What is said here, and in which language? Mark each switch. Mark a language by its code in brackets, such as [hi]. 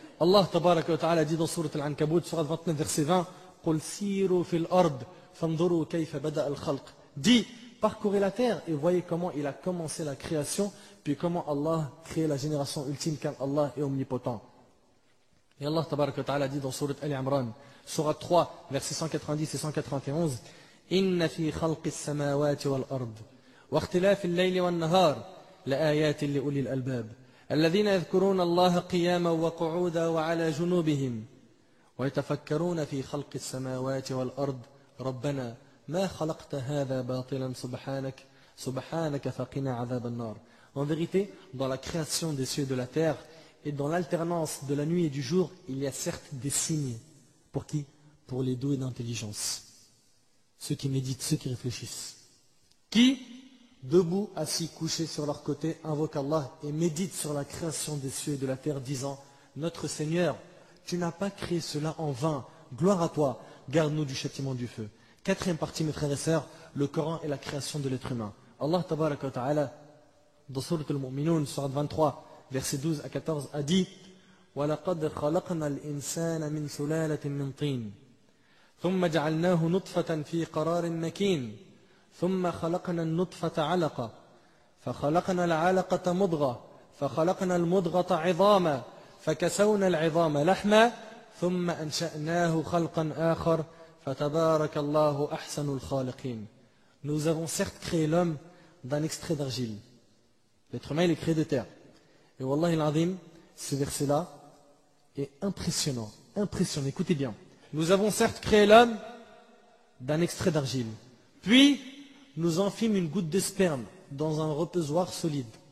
[fr] Allah tabaraka wa ta'ala dit dans Surat Al-Ankabut, Surat 29 verset 20, [ar] قُلْ سِيرُوا فِي الْأَرْضِ فَانْظُرُوا كَيْفَ بَدَأَ الْخَلْقِ. [fr] Dis, parcourez la terre et voyez comment il a commencé la création, puis comment Allah crée la génération ultime, car Allah est omnipotent. Et Allah tabaraka wa ta'ala dit dans Surat Al-Imran, Surat 3, versets 190 et 191, [ar] إن في خلق السماوات والأرض واختلاف الليل والنهار لآيات لأولي الألباب الذين يذكرون الله قياما وقعودا وعلى جنوبهم ويتفكرون في خلق السماوات والأرض ربنا ما خلقت هذا باطلا سبحانك فقنا عذاب النار. [fr] En vérité, dans la création des cieux et de la terre et dans l'alternance de la nuit et du jour, il y a certes des signes. Pour qui? Pour les doués d'intelligence. Ceux qui méditent, ceux qui réfléchissent. Qui, debout, assis, couchés sur leur côté, invoquent Allah et méditent sur la création des cieux et de la terre, disant, notre Seigneur, tu n'as pas créé cela en vain. Gloire à toi, garde-nous du châtiment du feu. 4e partie, mes frères et sœurs, le Coran est la création de l'être humain. Allah tabaraka wa ta'ala, dans Surat Al-Mu'minun, Surat 23, versets 12 à 14, a dit, [ar] وَلَقَدْ خَلَقْنَا الْإِنسَانَ مِنْ سُلَالَةٍ مِنْ طِينٍ ثم جعلناه نطفة في قرار مكين ثم خلقنا النطفة علقة فخلقنا العلقة مضغة فخلقنا المضغة عظاما فكسونا العظام لحما ثم أنشأناه خلقا آخر فتبارك الله أحسن الخالقين. [fr] Nous avons certes créé l'homme d'un extrait d'argile. L'être humain il est créé de terre. Et Wallahi al-Azim, ce verset-là est impressionnant. Impressionnant, écoutez bien. Nous avons certes créé l'homme d'un extrait d'argile. Puis, nous en fîmes une goutte de sperme dans un reposoir solide.